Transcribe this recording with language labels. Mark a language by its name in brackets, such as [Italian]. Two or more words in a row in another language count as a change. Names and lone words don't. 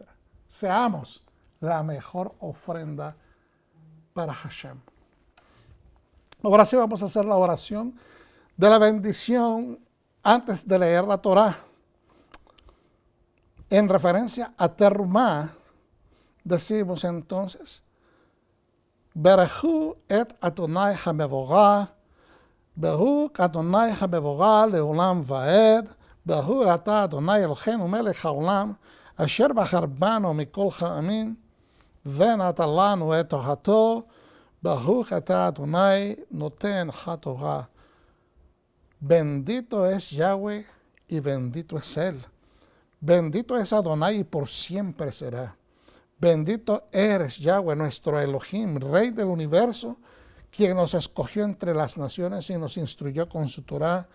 [Spanish] Seamos la mejor ofrenda para Hashem. Ahora sí vamos a hacer la oración de la bendición antes de leer la Torá. En referencia a Terumá, decimos entonces, [Hebrew] ברכו את אדוני המבורך ברוך אדוני המבורך לעולם ועד ברוך אתה אדוני אלהינו מלך העולם אשר בחר בנו מכל העמים, ונתן לנו את תורתו, ברוך אתה אדוני נותן התורה. [Spanish] Bendito es Yahweh y bendito es Él. Bendito es Adonai y por siempre será. Bendito eres Yahweh, nuestro Elohim, Rey del universo, quien nos escogió entre las naciones y nos instruyó con su Torah.